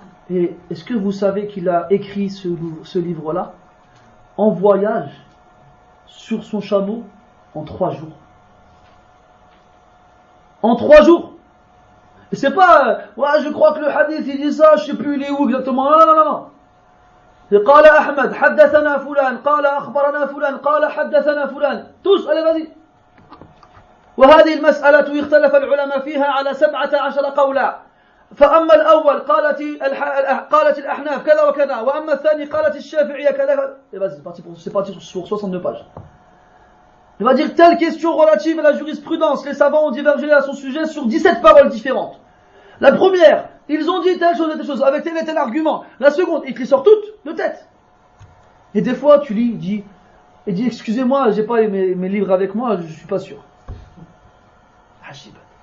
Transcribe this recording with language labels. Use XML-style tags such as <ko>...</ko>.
<fr>Et est-ce que vous savez qu'il a écrit ce livre-là en voyage sur son chameau en 3 jours? En 3 jours. Et c'est pas, ouais, je crois que le hadith il dit ça, je sais plus il est où exactement. Non.</fr> <ar>قال أحمد حدثنا فلان قال أخبرنا فلان قال حدثنا فلان.</ar> <fr>Tous, allez vas-y.</fr> <ar>وهذه المسألة اختلف العلماء فيها على 17 قولا. فأما الأول قالت الأحناف كذا وكذا، وأما الثاني قالت الشافعية كذا.</ar> <fr>Et vas-y, c'est parti sur 62 pages. Il va dire telle question relative à la jurisprudence. Les savants ont divergé à son sujet sur 17 paroles différentes. La première, ils ont dit telle chose et telle chose, avec tel et tel argument. La seconde, ils te les sortent toutes de tête. Et des fois, tu lis, il dit excusez-moi, j'ai pas mes livres avec moi, je suis pas sûr. Hajib.</fr>